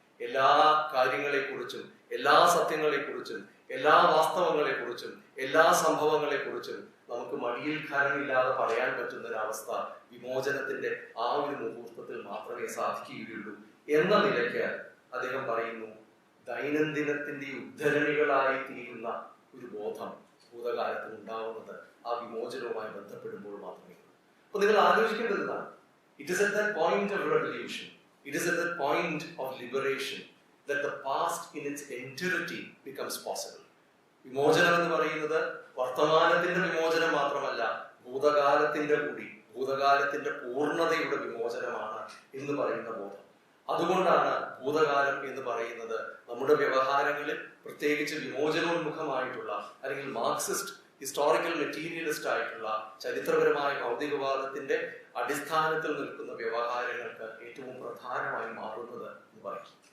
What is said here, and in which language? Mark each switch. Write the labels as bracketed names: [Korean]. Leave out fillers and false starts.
[Malayalam] എല്ലാ കാര്യങ്ങളെക്കുറിച്ചും, എല്ലാ സത്യങ്ങളെക്കുറിച്ചും, എല്ലാ വാസ്തവങ്ങളെക്കുറിച്ചും, എല്ലാ സംഭവങ്ങളെക്കുറിച്ചും നമുക്ക് മടിയിൽ ഖരമില്ലാതെ പറയാൻ പറ്റുന്ന ഒരവസ്ഥ വിമോചനത്തിന്റെ ആ ഒരു മുഹൂർത്തത്തിൽ മാത്രമേ സാധിക്കുകയുള്ളൂ എന്ന നിലയ്ക്ക് അദ്ദേഹം പറയുന്നു, ദൈനംദിനത്തിന്റെ ഉദ്ധരണികളായി തീരുന്ന ഒരു ബോധം ഭൂതകാലത്തിൽ ഉണ്ടാവുന്നത് ആ വിമോചനവുമായി ബന്ധപ്പെടുമ്പോൾ മാത്രമേ. അപ്പൊ നിങ്ങൾ ആലോചിക്കേണ്ടതാണ്, [English] It is at that point of revolution, it is at that point of liberation that the past in its entirety becomes possible. [Malayalam] വിമോചനം എന്ന് പറയുന്നത് വർത്തമാനത്തിന്റെ വിമോചനം മാത്രമല്ല, ഭൂതകാലത്തിന്റെ കൂടി, ഭൂതകാലത്തിന്റെ പൂർണ്ണതയുടെ വിമോചനമാണ് എന്ന് പറയുന്ന ബോധം. അതുകൊണ്ടാണ് ഭൂതകാലം എന്ന് പറയുന്നത് നമ്മുടെ വ്യവഹാരങ്ങളിൽ, പ്രത്യേകിച്ച് വിമോചനോന്മുഖമായിട്ടുള്ള അല്ലെങ്കിൽ മാർക്സിസ്റ്റ് ഹിസ്റ്റോറിക്കൽ മെറ്റീരിയലിസ്റ്റ് ആയിട്ടുള്ള ചരിത്രപരമായ ഭൗതികവാദത്തിന്റെ അടിസ്ഥാനത്തിൽ നിൽക്കുന്ന വ്യവഹാരങ്ങൾക്ക് ഏറ്റവും പ്രധാനമായി മാറുന്നത് എന്ന് പറയും.